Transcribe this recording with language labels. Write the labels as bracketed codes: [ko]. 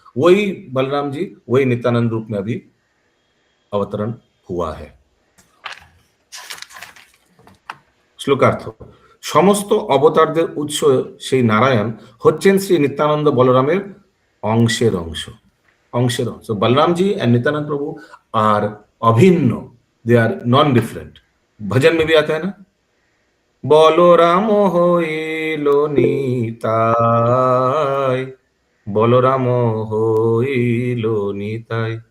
[hi] वही बलराम जी, वही नित्यानंद रूप में अभी अवतरण हुआ है। [bn] শ্লোকার্থ, সমস্ত অবতারদের উৎস সেই নারায়ণ হচ্ছেন শ্রী নিত্যানন্দ বলরামের অংশের অংশ, অংশের অংশ। [en] Balaram ji and Nityananda Prabhu are अभिन्न, they are non different. [hi] भजन में भी आता है ना, [bn] বলরাম হইল নিতাই, বলরাম হইল নিতাই।